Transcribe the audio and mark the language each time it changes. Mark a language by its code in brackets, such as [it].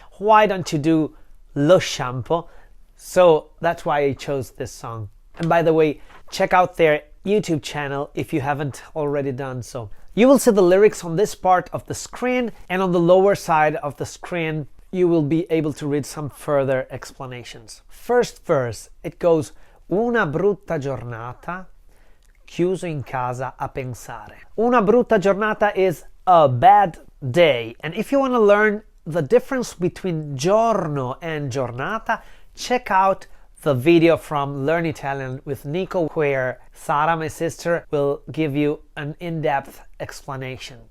[en] Why don't you do Lo Shampoo? So that's why I chose this song. And by the way, check out their YouTube channel if you haven't already done so. You will see the lyrics on this part of the screen, and on the lower side of the screen you will be able to read some further explanations. First verse, it goes: [it] una brutta giornata, chiuso in casa a pensare. Una brutta giornata [en] is a bad day, and if you want to learn the difference between giorno and giornata, check out the video from Learn Italian with Nicco, where Sara, my sister, will give you an in-depth explanation.